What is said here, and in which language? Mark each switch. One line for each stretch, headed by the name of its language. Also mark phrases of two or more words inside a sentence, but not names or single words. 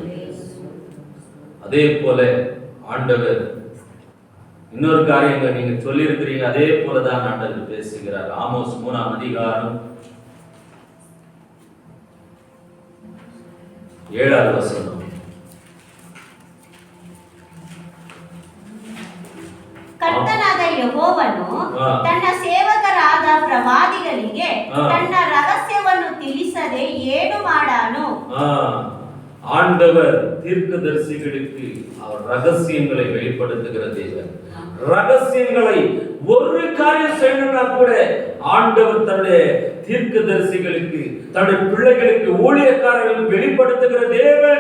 Tamil: அதே போல ஆண்டவர் இன்னொரு காரியங்களை நீங்க சொல்லி இருக்கிறீங்க, அதே போலதான் ஆண்டவர் பேசுகிறார். ஆமோஸ் 3ஆம் அதிகாரம் 7வது வசனம்.
Kannada: ಕರ್ತನಾದ ಯೆಹೋವನು ತನ್ನ ಸೇವಕರಾದ ಪ್ರವಾದಿಗಳಿಗೆ ತನ್ನ ರಹಸ್ಯವನ್ನು ತಿಳಿಸದೆ ಏನು ಮಾಡಾನು?
Tamil: ஆண்டவர் தீர்க்கதரிசிகளுக்கு அவர் ரகசியங்களை வெளிப்படுத்துகிற தேவன். ரகசியங்களை ஒரு காரியம் செய்யணும்னா கூட ஆண்டவர் தன்னுடைய தீர்க்கதரிசிகளுக்கு, தன்னுடைய பிள்ளைகளுக்கு, ஊழியக்காரர்களுக்கு வெளிப்படுத்துகிற தேவன்.